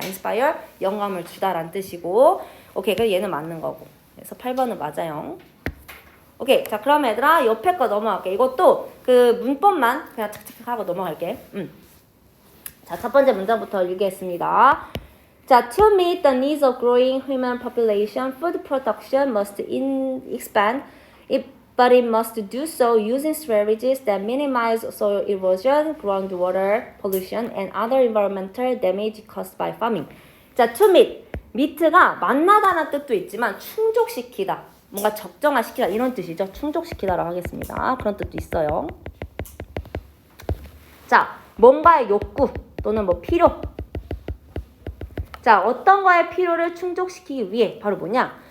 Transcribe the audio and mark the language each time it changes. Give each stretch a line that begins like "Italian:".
Korean: inspire, 영감을 주다라는 뜻이고. 오케이, 그래서 얘는 맞는 거고. 그래서 8번은 맞아요. 오케이, 자, 그럼 얘들아, 옆에 거 넘어갈게. 이것도 그 문법만 그냥 착착 하고 넘어갈게. 자, 첫 번째 문장부터 읽겠습니다.
English: 자, to meet the needs of growing human population, food production must expand, but it must do so using strategies that minimize soil erosion, groundwater pollution, and other environmental damage caused by farming. 자, to meet.
Korean: meet가 만나다는 뜻도 있지만 충족시키다, 뭔가 적정화시키다 이런 뜻이죠. 충족시키다라고 하겠습니다. 그런 뜻도 있어요. 자, 뭔가의 욕구 또는 뭐 필요. 자, 어떤 거의 필요를 충족시키기 위해 바로 뭐냐?